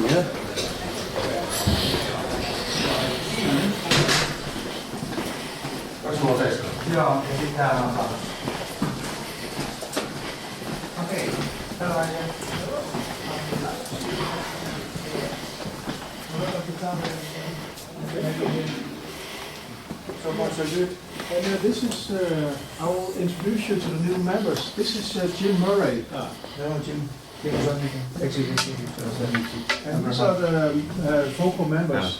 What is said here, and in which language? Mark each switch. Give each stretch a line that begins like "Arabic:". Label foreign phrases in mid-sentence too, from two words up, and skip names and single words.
English: Yeah.
Finnish: Joo, ja sitten täällä on taas. Okei, tällainen.
English: So much so good. And this is, I will introduce you to the new members. This is Jim Murray. Jim. And these are the vocal members.